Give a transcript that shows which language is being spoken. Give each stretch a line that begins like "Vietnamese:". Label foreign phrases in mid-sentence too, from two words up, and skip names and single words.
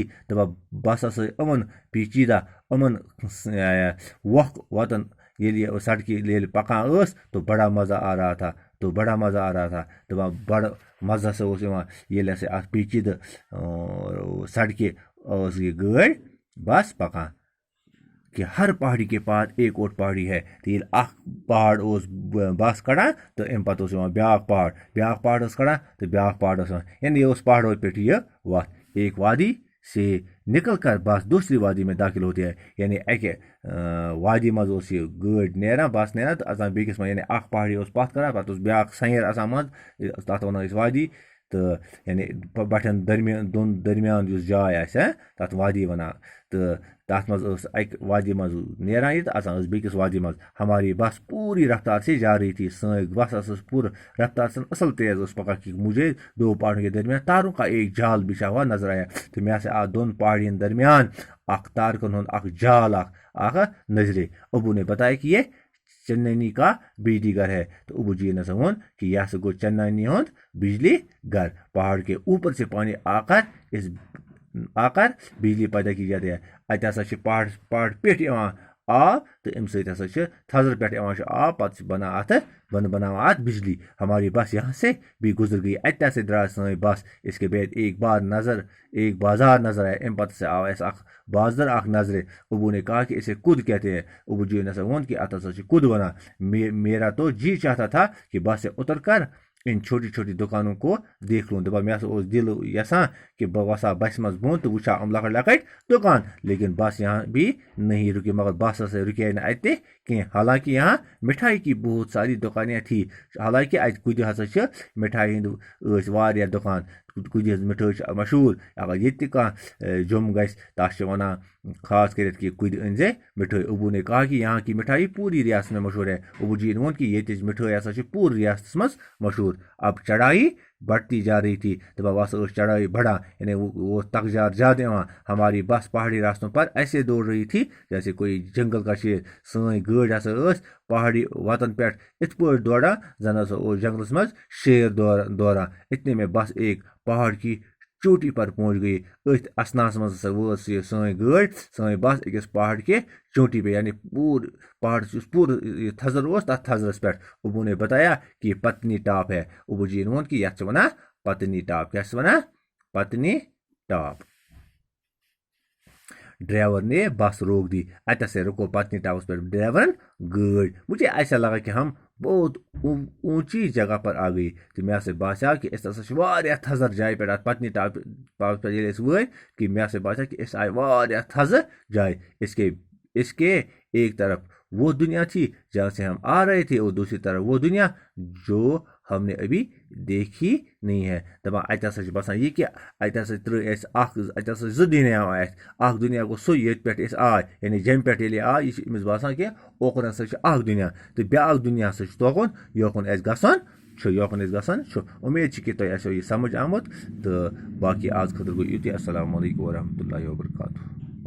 Kashmiri: تو بس ہسا یِمن پیچیدہ یِمن وۄکھ وتن ییٚلہِ سڑکہِ ییٚلہِ پکان ٲس
Urdu: تو بڑا مزہ آ رہا تھا
Kashmiri: دپان بڑٕ مزٕ ہسا اوس یِوان ییٚلہِ ہسا اتھ پیچیدٕ سڑکہِ ٲس یہِ گٲڑۍ بس پکان
Urdu: کہ ہر پہاڑی کے پاس ایک اور پہاڑی ہے
Kashmiri: تو ییٚلہِ اکھ پہاڑ اوس بس کڑان تو امہِ پتہٕ اوس یِوان بیاکھ پہاڑ ٲس کڑان تو بیاکھ پہاڑ اوس یِوان یعنی یہ اوس پہاڑو پٮ۪ٹھ یہِ وتھ
Urdu: ایک وادی سے نکل کر بس دوسری وادی میں داخل ہوتی ہے
Kashmiri: یعنی اکہِ وادی منٛز اوس یہِ گٲڑۍ نیران بس نیران تہٕ اژان بیٚکِس منٛز یعنی اکھ پہاڑی اوس پتھ کران پتہٕ اوس بیاکھ سیر آسان منٛز تتھ ونو أسۍ وادی تہٕ یعنی بٹھٮ۪ن دۄن درمیان یُس جاے آسہِ تتھ وادی ونان تہٕ تتھ منٛز ٲس اکہِ وادی منٛز نیران یہِ تہٕ اژان ٲس بیٚکِس وادی منٛز
Urdu: ہماری بس پوری رفتار سے جا رہی تھی
Kashmiri: سٲنۍ بس ٲس پوٗرٕ رفتار سے اصل تیز ٲس پکان
Urdu: کہ مجھے 2 پہاڑوں کے درمیان تاروں کا ایک جال بچھا ہوا نظر آیا
Kashmiri: تو مےٚ ہسا آو 2 پہاڑین درمیان اکھ تارکن ہُنٛد اکھ جال اکھ نظرے
Urdu: ابو نے بتایا کہ یہ چننی کا بجلی گھر ہے
Kashmiri: تو ابو جی نے وون کہ یہ ہسا گوٚو چننی ہُنٛد بجلی گھر
Urdu: پہاڑ کے اوپر سے پانی آ کر بجلی پیدا کی جاتی ہے
Kashmiri: اتہِ ہسا چھِ پہاڑ پٮ۪ٹھ یِوان آب تہٕ امہِ سۭتۍ ہسا چھِ تھزرٕ پٮ۪ٹھ یِوان چھُ آب پتہٕ چھِ بناوان اتھ بجلی
Urdu: ہماری بس یہاں سے بھی گزر گئی
Kashmiri: اتہِ ہسا درٛاے سٲنۍ بس
Urdu: اس کے بعد ایک بازار نظر آیا
Kashmiri: امہِ پتہٕ ہسا آو اسہِ اکھ بازر اکھ نظرِ
Urdu: ابو نے کہا کہ اسے کد کہتے ہیں
Kashmiri: ابو جی نے وون کہ اتھ ہسا چھِ کد ونان
Urdu: میرا تو جی چاہتا تھا کہ بس سے اتر کر ان چھوٹی چھوٹی دکانوں کو دیکھ لوں
Kashmiri: دپان مےٚ ہسا اوس دل یژھان کہ بہٕ وسا بسہِ منٛز بۄن تہٕ وٕچھا یِم لۄکٕٹۍ دُکان
Urdu: لیکن بس یہاں بھی نہیں رکی
Kashmiri: مگر بس ہسا رُکے نہٕ اَتہِ کینٛہہ
Urdu: حالانکہ یہاں مٹھائی کی بہت ساری دکانیاں تھی
Kashmiri: حالانکہ اتہِ کُدِ ہسا چھِ مٹھائی ہِنٛدۍ ٲسۍ واریاہ دُکان کُدِ ہٕنٛز مِٹھٲے چھِ مشہوٗر اگر ییٚتہِ تہِ کانٛہہ جوٚم گژھِ تتھ چھِ ونان خاص کٔرِتھ کہ کُدِ أنۍ زِ مٹھٲے
Urdu: ابو نے کہا کہ یہاں کی مٹھائی پوری ریاست میں مشہور ہے
Kashmiri: ابو جی نے ووٚن کہ ییٚتِچ مٹھٲے ہسا چھِ پوٗرٕ ریاستس منٛز مشہوٗر
Urdu: اب چڑھائی بڑھتی جا رہی تھی
Kashmiri: دپان بس چڑھائی بڑھا یعنی وہ تکجار زیادہ یوان
Urdu: ہماری بس پہاڑی راستوں پر ایسے دوڑ رہی تھی جیسے کوئی جنگل کا شیر
Kashmiri: سٲنۍ گٲڑۍ ہسا ٲس پہاڑی وتن پٮ۪ٹھ یِتھ پٲٹھۍ دوران زن ہسا اوس جنگلس منٛز شیر دوران
Urdu: اتنے میں بس ایک پہاڑ کی چوٹی پر پہنچ گئی
Kashmiri: اتھ اسناس منٛز ہسا وٲژ یہ سٲنۍ گٲڑۍ سٲنۍ بس أکِس پہاڑ کے چوٹی پہ یعنی پورٕ پہاڑ یُس پوٗرٕ یہ تھزر اوس تتھ تھزرس پٮ۪ٹھ
Urdu: ابو نے بتایا کہ یہ پتنی ٹاپ ہے
Kashmiri: ابو جی نے ووٚن کہ یتھ چھِ ونان پتنی ٹاپ کیا چھِ ونان پتنی ٹاپ
Urdu: ڈرائیور نے بس روک دی
Kashmiri: اتھ سے رکو پتنی ٹاپس پر ڈرائیورن گاڑی
Urdu: مجھے ایسا لگا کہ ہم بہت اونچی جگہ پر آ گئی
Kashmiri: تو مے سے باسیو کہ اس ہسا واریاہ تھزر جائے پہ پتنی ٹاپ پہ ییٚلہِ أسۍ وٲتۍ کہ مے سے باسیو کہ أسۍ آئے واریاہ تھزر جائے
Urdu: اس کے ایک طرف وہ دنیا تھی جہاں سے ہم آ رہے تھے اور دوسری طرف وہ دنیا جو ہم نے ابھی دیکھی نہیں ہے
Kashmiri: دپان اتہ ہسا چھُ باسان یہ کہ اتہ ہسا ترٛٲے اَسہِ اتہ ہسا زٕ دُنیا اَسہِ اکھ دُنیا گوٚو سُے ییٚتہِ پٮ۪ٹھ أسۍ آے یعنی جیٚمہِ پٮ۪ٹھ ییٚلہِ آے یہِ چھُ أمِس باسان کہ اوکُن ہسا چھُ اکھ دُنیا تہٕ بیٛاکھ دُنیا ہسا چھُ توکُن یوکُن اَسہِ گژھُن چھُ اُمید چھِ کہ تۄہہِ آسیو یہِ سمجھ آمُت تہٕ باقٕے آز خٲطرٕ گوٚو یُتُے
Arabic: السلام علیکم ورحمتہ اللہ وبرکاتہ